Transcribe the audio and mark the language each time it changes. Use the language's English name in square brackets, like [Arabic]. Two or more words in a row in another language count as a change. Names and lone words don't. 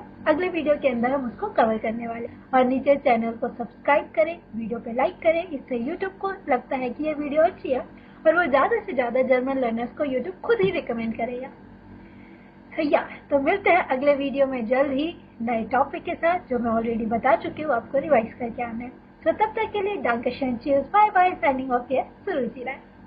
[Hindi] अगले वीडियो के अंदर हम उसको कवर करने वाले. और नीचे चैनल को सब्सक्राइब करें, वीडियो पे लाइक करें. इससे यूट्यूब को लगता है कि ये वीडियो अच्छी है और वो ज्यादा से ज्यादा [English] German learners [Hindi] को यूट्यूब खुद ही रिकमेंड करेगा. तो मिलते हैं अगले वीडियो में जल्द ही नए टॉपिक के साथ, जो मैं ऑलरेडी बता चुकी हूँ आपको रिवाइज करके आना है. तो तब तक के लिए [German] danke schön, [English] cheers, bye bye, signing off here, सुरुचि राय.